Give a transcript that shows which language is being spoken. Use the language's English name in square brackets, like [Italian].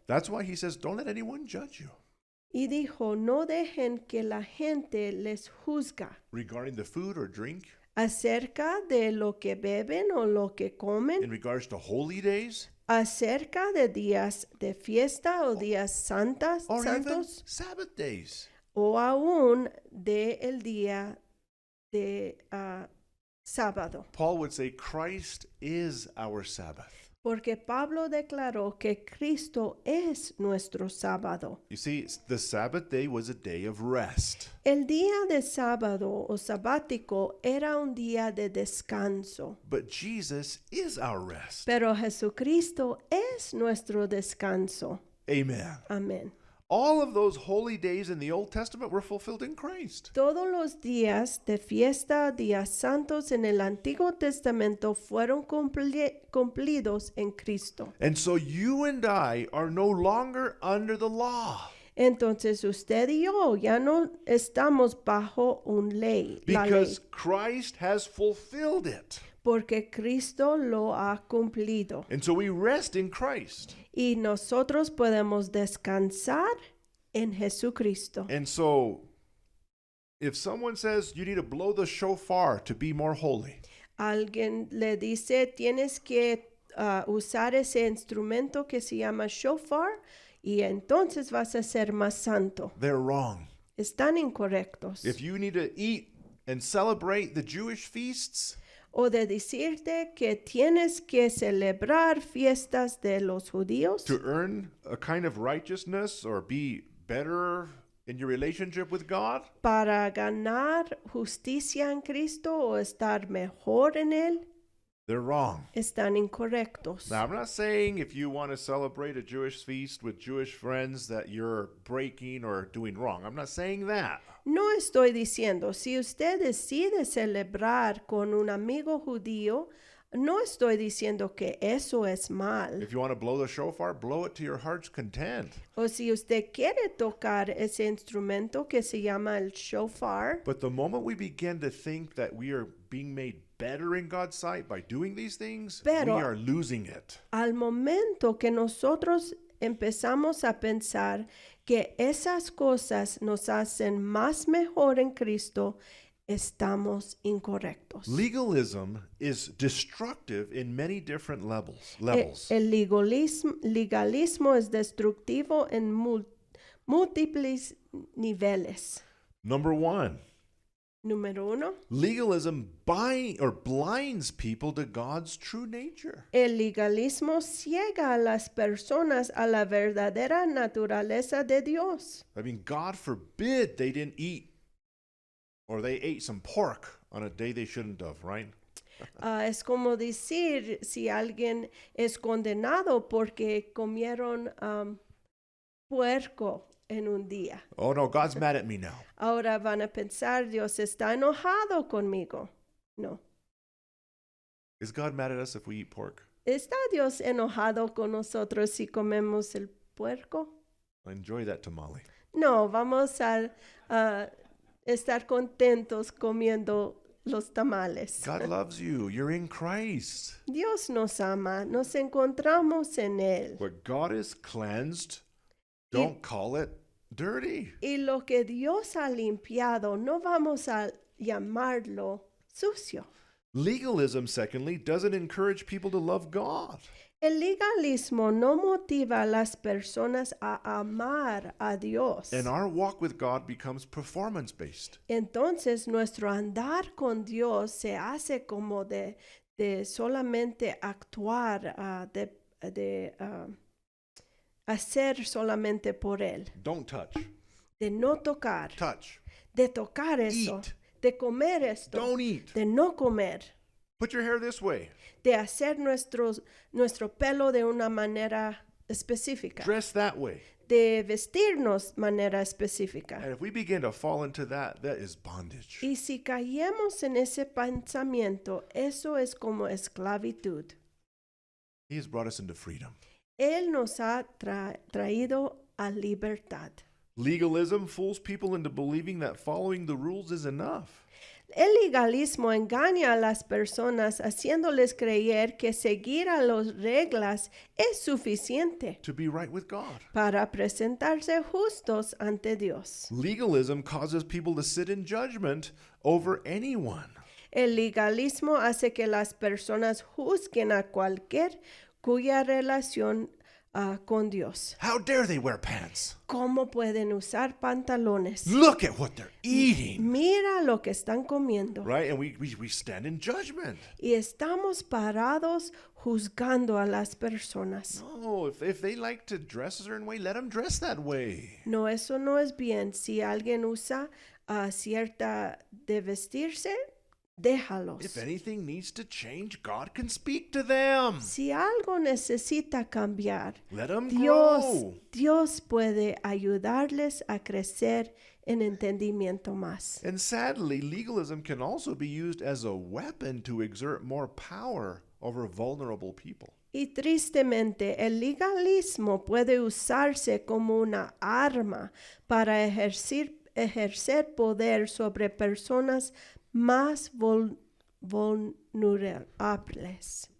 [English] That's why he says, don't let anyone judge you [Spanish] Y dijo, no dejen que la gente les juzga [English] regarding the food or drink, [Spanish] acerca de lo que beben o lo que [English] in [Spanish] comen, [English] regards to holy days, [Spanish] acerca de días de fiesta o días [English] or even [Spanish] santos, [English] Sabbath days. [Spanish] o aún de el día de sábado. [English] Paul would say, Christ is our Sabbath. [Spanish] Porque Pablo declaró que Cristo es nuestro sábado. [English] You see, the Sabbath day was a day of rest. [Spanish] El día de sábado o sabático era un día de descanso. [English] But Jesus is our rest. [Spanish] Pero Jesucristo es nuestro descanso. [English] Amen. [Spanish] Amén. [English] All of those holy days in the Old Testament were fulfilled in Christ. [Spanish] Todos los días de fiesta, días santos en el Antiguo Testamento fueron cumplidos en Cristo. [English] And so you and I are no longer under the law [Spanish] Entonces usted y yo ya no estamos bajo la ley, [English] because Christ has fulfilled it. [Spanish] porque Cristo lo ha cumplido. [English] And so we rest in Christ. [Spanish] Y nosotros podemos descansar en Jesucristo. [English] And so If someone says you need to blow the shofar to be more holy, [Spanish] Alguien le dice, tienes que usar ese instrumento que se llama shofar y entonces vas a ser más santo. [English] they're wrong. [Spanish] Están incorrectos. [English] If you need to eat and celebrate the Jewish feasts, [Spanish] O de decirte que tienes que celebrar fiestas de los judíos [English] to earn a kind of righteousness or be better in your relationship with God, [Spanish] para ganar justicia en Cristo o estar mejor en Él, [English] they're wrong. [Spanish] están incorrectos. [English] Now, I'm not saying if you want to celebrate a Jewish feast with Jewish friends that you're breaking or doing wrong. I'm not saying that. [Spanish] No estoy diciendo, si usted decide celebrar con un amigo judío, no estoy diciendo que eso es mal. [English] If you want to blow the shofar, blow it to your heart's content. [Spanish] O si usted quiere tocar ese instrumento que se llama el shofar, [English] But the moment we begin to think that we are being made better in God's sight by doing these things, [Spanish] Pero- [English] we are losing it. [Spanish] al momento que nosotros empezamos a pensar que esas cosas nos hacen más mejor en Cristo, estamos incorrectos. [English] Legalism is destructive in many different levels. [Spanish] El legalismo es destructivo en múltiples niveles. [English] Number one, [Spanish] Número uno, [English] legalism blinds people to God's true nature. [Spanish] el legalismo ciega a las personas a la verdadera naturaleza de Dios. [English] I mean, God forbid they didn't eat or they ate some pork on a day they shouldn't have, right? [Spanish] Es como decir si alguien es condenado porque comieron puerco en un día. [English] Oh no, God's mad at me now. [Spanish] Ahora van a pensar, Dios está enojado conmigo. [English] No. Is God mad at us if we eat pork? [Spanish] ¿Está Dios enojado con nosotros si comemos el puerco? [English] Enjoy that tamale. [Spanish] No, vamos a estar contentos comiendo los tamales. [English] God loves you. You're in Christ. [Spanish] Dios nos ama, nos encontramos en Él. [English] What God is cleansed, don't call it dirty. [Spanish] Y lo que Dios ha limpiado, no vamos a llamarlo sucio. [English] Legalism, secondly, doesn't encourage people to love God. [Spanish] El legalismo no motiva a las personas a amar a Dios. [English] And our walk with God becomes performance based. [Spanish] Entonces nuestro andar con Dios se hace como de solamente actuar, hacer solamente por Él, [English] Don't touch. [Spanish] de no tocar, [English] Touch. [Spanish] de tocar eso, [English] Eat. [Spanish] de comer esto, [English] Don't eat. [Spanish] de no comer, [English] Put your hair this way. [Spanish] de hacer nuestro pelo de una manera específica, [English] Dress that way. [Spanish] de vestirnos de manera específica. [English] And if we begin to fall into that, that is bondage. [Spanish] Y si caemos en ese pensamiento, eso es como esclavitud. [English] He has brought us into freedom. [Spanish] Él nos ha traído a libertad. [English] Legalism fools people into believing that following the rules is enough. [Spanish] El legalismo engaña a las personas haciéndoles creer que seguir a las reglas es suficiente [English] To be right with God. [Spanish] para presentarse justos ante Dios. [English] Legalism causes people to sit in judgment over anyone. [Spanish] El legalismo hace que las personas juzguen a cualquier cuya relación con Dios. [English] How dare they wear pants? [Spanish] ¿Cómo pueden usar pantalones? [English] Look at what they're eating. [Spanish] Mira lo que están comiendo. [English] Right? And we stand in judgment. [Spanish] Y estamos parados juzgando a las personas. [English] No, if they like to dress a certain way, let them dress that way. [Spanish] No, eso no es bien. Si alguien usa cierta de vestirse, déjalos. [English] If anything needs to change, God can speak to them. [Spanish] Si algo necesita cambiar, [English] Let them grow. [Spanish] Dios puede ayudarles a crecer en entendimiento más. [English] And sadly, legalism can also be used as a weapon to exert more power over vulnerable people. [Spanish] Y tristemente, el legalismo puede usarse como una arma para ejercer poder sobre personas más vulnerables.